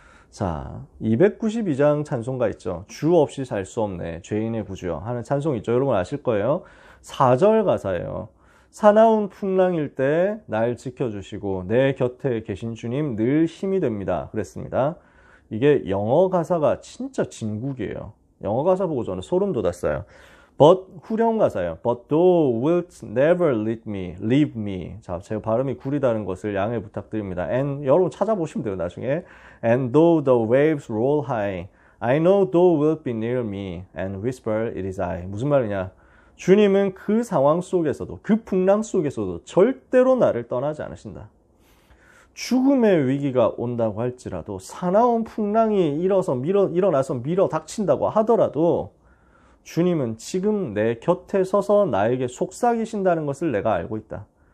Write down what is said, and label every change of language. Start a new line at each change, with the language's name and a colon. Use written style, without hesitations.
Korean: 자, 292장 찬송가 있죠. 주 없이 살 수 없네, 죄인의 구주여 하는 찬송 있죠. 여러분 아실 거예요. 4절 가사예요. 사나운 풍랑일 때 날 지켜주시고 내 곁에 계신 주님 늘 힘이 됩니다. 그랬습니다. 이게 영어 가사가 진짜 진국이에요. 영어 가사 보고 저는 소름 돋았어요. But 후렴 가사예요.
English: But thou wilt never leave me.
Korean: 자, 제가 발음이 구리다는 것을 양해 부탁드립니다. And 여러분 찾아보시면 돼요, 나중에.
English: And though the waves roll high, I know thou wilt be near me and whisper it is I.
Korean: 무슨 말이냐? 주님은 그 상황 속에서도, 그 풍랑 속에서도 절대로 나를 떠나지 않으신다. 죽음의 위기가 온다고 할지라도, 사나운 풍랑이 일어나서 밀어 닥친다고 하더라도 주님은 지금 내 곁에 서서 나에게 속삭이신다는 것을 내가 알고 있다.